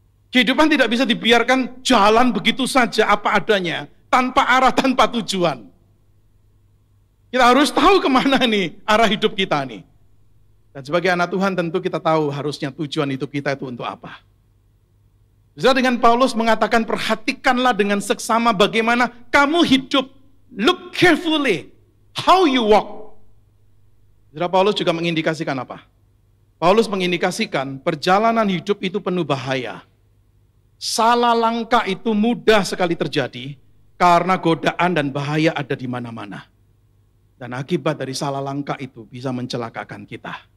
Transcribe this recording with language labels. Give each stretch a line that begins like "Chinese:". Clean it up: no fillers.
Indonesian: Kehidupan tidak bisa dibiarkan jalan begitu saja apa adanya, tanpa arah, tanpa tujuan. Kita harus tahu kemana nih arah hidup kita nih. Dan sebagai anak Tuhan tentu kita tahu harusnya tujuan hidup kita itu untuk apa. Saudara, dengan Paulus mengatakan perhatikanlah dengan seksama bagaimana kamu hidup.
English: Look carefully how you walk.
Indonesian: Saudara, Paulus juga mengindikasikan apa? Paulus mengindikasikan perjalanan hidup itu penuh bahaya. Salah langkah itu mudah sekali terjadi karena godaan dan bahaya ada di mana-mana. Dan akibat dari salah langkah itu bisa mencelakakan kita.